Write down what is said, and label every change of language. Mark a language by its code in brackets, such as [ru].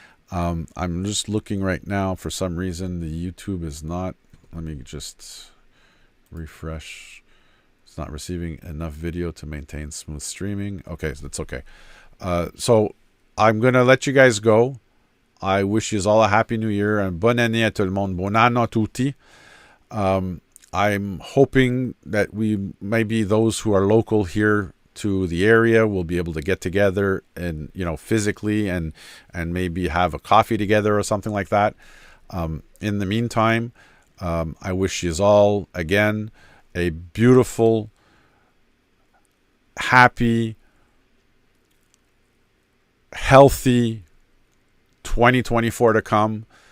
[en] I'm just looking right now. For some reason, the YouTube is not. Let me just refresh. It's not receiving enough video to maintain smooth streaming. Okay, so that's okay. So I'm gonna let you guys go. I wish you all a happy new year and [fr] bonne année à tout le monde. [it] Buon anno a tutti. [en] I'm hoping that we maybe those who are local here to the area, we'll be able to get together and, physically and maybe have a coffee together or something like that. In the meantime, I wish you all, again, a beautiful, happy, healthy 2024 to come.